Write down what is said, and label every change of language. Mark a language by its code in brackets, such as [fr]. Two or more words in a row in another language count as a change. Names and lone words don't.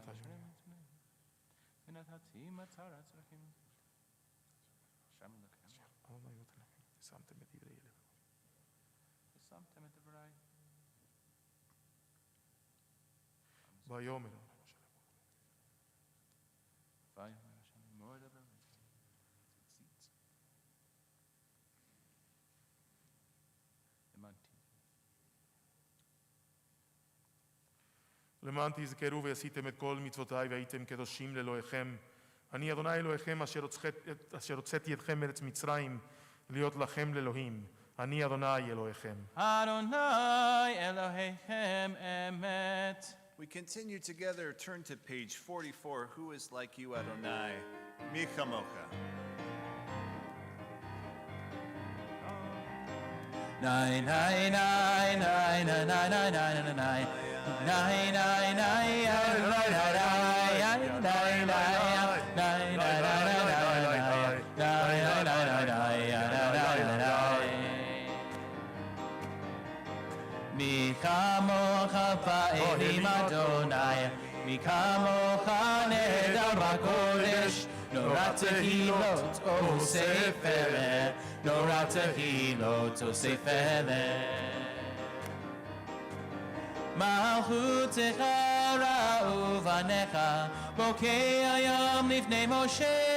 [he] ויאמר למען תזכרו ועשיתם את כל מצוותיי והייתם קדושים לאלוהיכם. אני אדוני אלוהיכם אשר הוצאתי אתכם מארץ מצרים להיות לכם לאלוהים. אני אדוני אלוהיכם. אדוני אלוהיכם אמת. [en] We continue together. Turn to page 44. Who is like you, Adonai? [he] מי כמוכה. Nine, nine, nine, nine, nine, nine, nine, nine, nine. Nine, nine, nine, מי כמוכה באלים אדוני מי כמוכה נאדר בקודש נורא תהילות עושה פלא נורא תהילות עושה פלא. מלכותך ראו בניך, בוקע ים לפני משה.